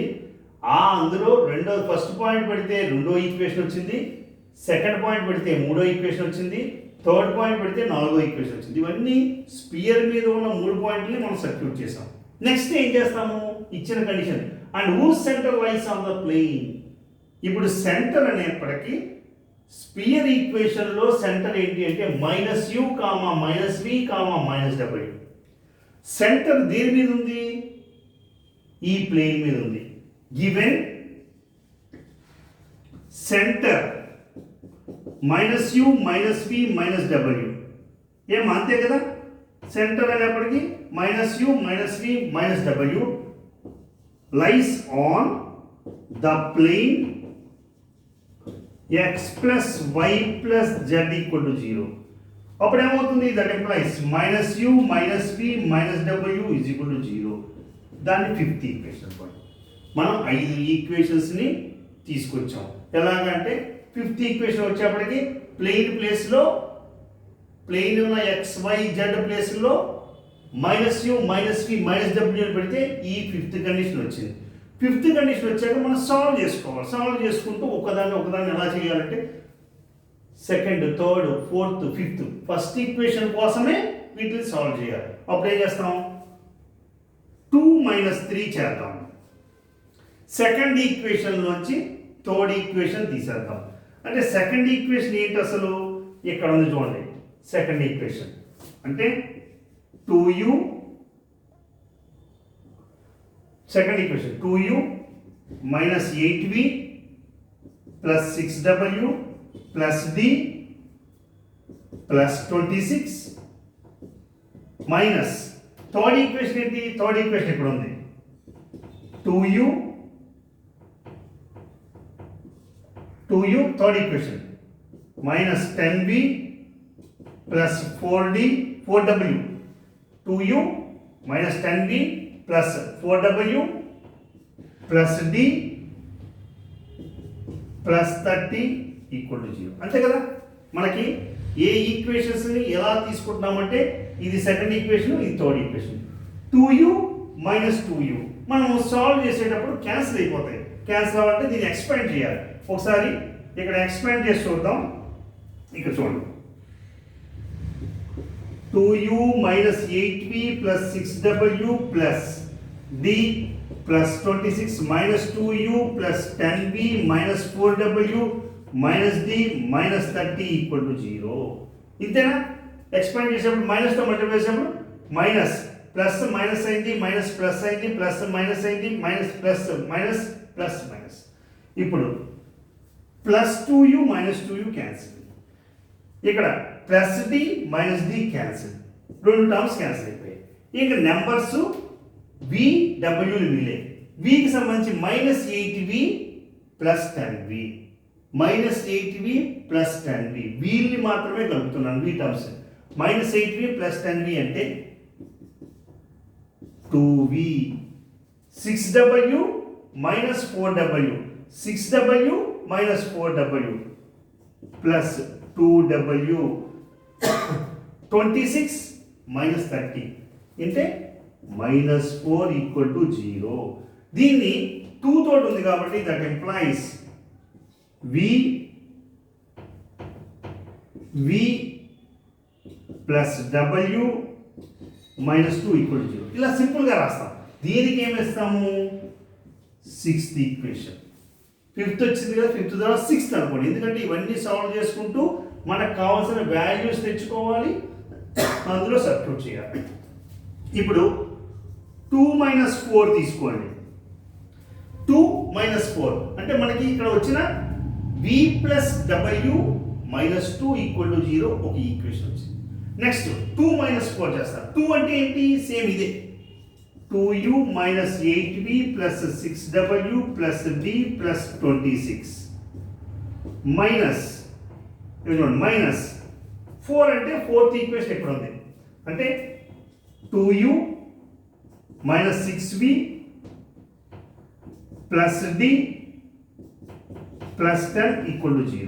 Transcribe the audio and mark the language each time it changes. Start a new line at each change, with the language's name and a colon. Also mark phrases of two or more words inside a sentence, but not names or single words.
Telugu: అందులో
English: first point
Telugu: పెడితే రెండో ఈక్వేషన్ వచ్చింది,
English: second point
Telugu: పెడితే మూడో ఈక్వేషన్ వచ్చింది,
English: third point
Telugu: పెడితే నాలుగో ఈక్వేషన్ వచ్చింది. ఇవన్నీ స్పియర్ మీద ఉన్న 3 పాయింట్లని మనం సబ్స్టిట్యూట్ చేసాం. నెక్స్ట్ ఏం చేస్తాము, ఇచ్చిన
English: condition and who centre lies on the plane.
Telugu: ఇప్పుడు సెంటర్ అనేప్పటికీ స్పియర్ ఈక్వేషన్లో సెంటర్ ఏంటి అంటే -u, -v, -w. సెంటర్ దేని మీద ఉంది, ఈ ప్లేన్ మీద ఉంది.
English: given centre
Telugu: -u, -v, -w ఏం అంతే కదా. సెంటర్ అనేప్పటికీ -u, -v, -w
English: lies on the plane x plus y plus z equal to 0.
Telugu: అప్పుడు ఏమవుతుంది,
English: that implies -u, -v, -w is equal to 0.
Telugu: దాన్ని
English: fifth equation point.
Telugu: మనం 5 ఈక్వేషన్స్ని తీసుకొచ్చాం. ఎలాగంటే
English: fifth equation
Telugu: వచ్చేప్పటికి ప్లేన్ ప్లేస్లో ప్లేన్ ఉన్న XYZ ప్లేస్లో -u, -v, -w పెడితే ఈ
English: fifth condition
Telugu: వచ్చింది.
English: fifth condition
Telugu: వచ్చాక మనం సాల్వ్ చేసుకోవాలి. సాల్వ్ చేసుకుంటూ ఒకదాన్ని ఎలా చేయాలంటే
English: second, third, fourth, fifth first equation
Telugu: కోసమే వీటిని సాల్వ్ చేయాలి. అప్పుడు ఏం చేస్తాం 2 - 3 చేద్దాం.
English: second equation
Telugu: నుంచి
English: third equation
Telugu: తీసేద్దాం. అంటే
English: second equation
Telugu: ఏంటి అసలు? ఇక్కడ ఉంది చూడండి.
English: second equation
Telugu: అంటే 2u,
English: second equation
Telugu: 2u - 8v + 6w + d + 26
English: minus third equation
Telugu: ఏంటి?
English: third equation
Telugu: ఇక్కడ ఉంది
English: 2u third equation minus 10v plus 4w 2u minus 10v plus 4w plus d plus 30 equal to 0.
Telugu: అంతే కదా? మనకి ఏ ఈక్వేషన్స్ని ఎలా తీసుకుంటున్నామంటే ఇది
English: second equation,
Telugu: ఇది
English: third equation.
Telugu: 2u - 2u మనం సాల్వ్ చేసేటప్పుడు క్యాన్సిల్ అయిపోతాయి. క్యాన్సిల్ అవ్వాలంటే దీన్ని ఎక్స్పాండ్ చేయాలి. ఒకసారి ఇక్కడ ఎక్స్పాండ్ చేసి చూద్దాం. ఇక్కడ చూడండి 2u - 8v + 6w + d + 26 - 2u + 10v - 4w - d - 30 = 0. ఇంతేనా? ఎక్స్పాండ్ చేసేప్పుడు మైనస్తో మల్టిప్లై చేసేప్పుడు
English: minus plus minus
Telugu: అయింది,
English: minus plus
Telugu: అయింది,
English: plus minus
Telugu: అయింది,
English: minus plus minus plus minus.
Telugu: ఇప్పుడు
English: plus 2u - 2u cancel.
Telugu: ఇక్కడ
English: plus d minus d cancel,
Telugu: రెండు
English: terms cancel
Telugu: అయిపోయాయి. ఇక నెంబర్స్ వి డబ్ల్యూలు మిగిలే. వికి సంబంధించి -8v + 10v -8v + 10v వీళ్ళని మాత్రమే కలుపుతున్నాను.
English: v terms
Telugu: -8v + 10v అంటే 2v 6w - 4w 6w - 4w plus 2w 26 - 30 అంటే -4 = 0. దీన్ని 2 తోటి ఉంది కాబట్టి
English: that employs v plus w
Telugu: - 2 = 0. ఇలా సింపుల్గా రాస్తాం. దీనికి ఏమి ఇస్తాము?
English: sixth equation.
Telugu: ఫిఫ్త్ వచ్చింది కదా, ఫిఫ్త్ తర్వాత సిక్స్త్ అనుకోండి. ఎందుకంటే ఇవన్నీ సాల్వ్ చేసుకుంటూ మనకు కావాల్సిన వాల్యూస్ తెచ్చుకోవాలి, అందులో సబ్స్టిట్యూట్ చేయాలి. ఇప్పుడు 2 - 4 తీసుకోండి. 2 - 4 అంటే మనకి ఇక్కడ వచ్చిన v + w - 2 = 0 ఒక ఈక్వేషన్ వచ్చింది. నెక్స్ట్ 2 - 4 చేస్తాం. 2 అంటే ఏంటి? సేమ్ ఇదే 2u - 8v + 6w + d + 26 మైనస్ 4 అంటే
English: fourth equation
Telugu: ఎక్కడ ఉంది అంటే 2u - 6v + d + 10 = 0.